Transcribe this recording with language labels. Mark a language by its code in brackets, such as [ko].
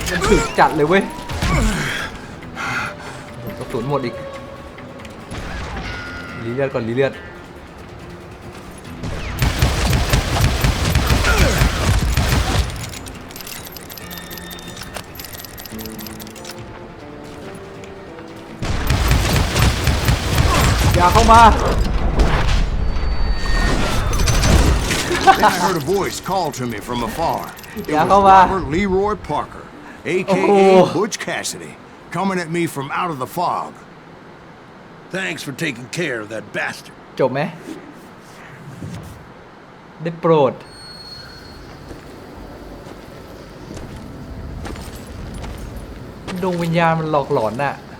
[th] มันถึกจัดเลยเว้ยกระสุนหมดอีกรีเลือดก่อนรีเลือดอย่าเข้ามา [en] Then I heard a voice call to me from afar. It was Robert Leroy Parker, a.k.a. Butch Cassidy, coming at me from out of the fog. Thanks for taking care of that bastard. [th] จบไหมได้โปรดดวงวิญญาณมันหลอกหลอนน่ะ